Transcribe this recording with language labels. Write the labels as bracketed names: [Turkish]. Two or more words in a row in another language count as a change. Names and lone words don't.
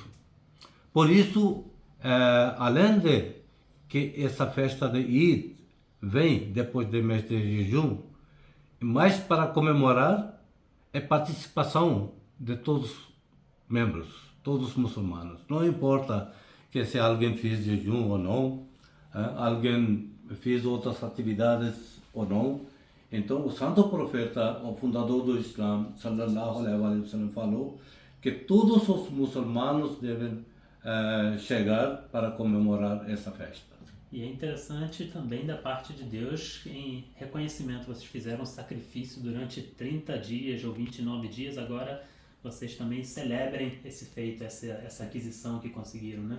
[Portuguese] Por isso, além de que essa festa de Eid vem depois do mês de jejum, mas para comemorar é participação de todos os membros, todos os muçulmanos. Não importa que se alguém fez jejum ou não, alguém fez outras atividades ou não. Então, o santo profeta, o fundador do Islã, [Arabic] صلى الله عليه وسلم, [Portuguese] falou que todos os muçulmanos devem chegar para comemorar essa festa. E é interessante também da parte de Deus, em reconhecimento, vocês fizeram um sacrifício durante 30 dias ou 29 dias, agora vocês também celebrem esse feito, essa aquisição que conseguiram, né?